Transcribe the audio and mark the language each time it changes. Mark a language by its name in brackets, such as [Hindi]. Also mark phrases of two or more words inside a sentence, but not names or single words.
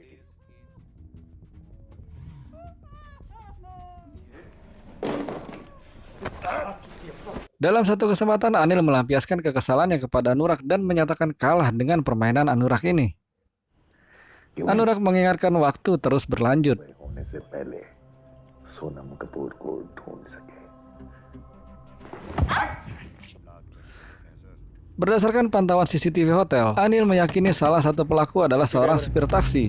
[Indonesian] Dalam satu kesempatan, Anil melampiaskan kekesalannya kepada Anurag dan menyatakan kalah dengan permainan Anurag ini. Anurag mengingatkan waktu terus berlanjut. [Hindi] होने से पहले सोनम कपूर को ढूंढ सके। [Indonesian] Berdasarkan pantauan CCTV hotel, Anil meyakini salah satu pelaku adalah seorang supir taksi.